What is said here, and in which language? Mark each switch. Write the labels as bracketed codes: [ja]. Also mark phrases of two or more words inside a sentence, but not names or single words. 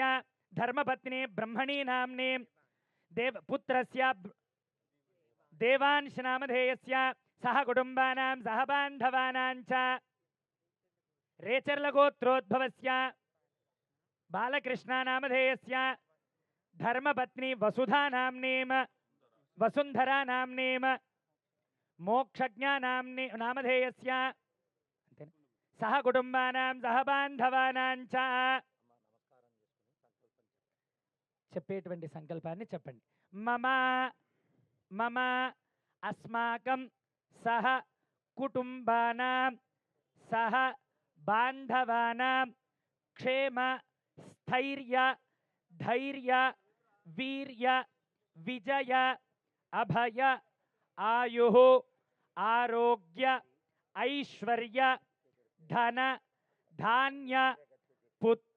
[sa] धर्मपत्नी ब्रह्मणी नाम्नीं पुत्रस्य देवांश नामधेयस्य सह कुटुंबानां सह बान्धवानां च रेचर्ल गोत्रोद्भवस्य बालकृष्ण नामधेयस्य धर्मपत्नी वसुधा नाम्नीं वसुंधरा नाम्नीं मोक्षज्ञा नामधेयस्य सह कुटुंबानां सह बान्धवानां च [te] చెప్పేటువంటి సంకల్పాన్ని చెప్పండి [sa] మమ మమ అస్మాకం సహ కుటుంబానాం సహ బాంధవానాం క్షేమ స్థైర్య ధైర్య వీర్య విజయ అభయ ఆయుః ఆరోగ్య ఐశ్వర్య ధన ధాన్య పుత్ర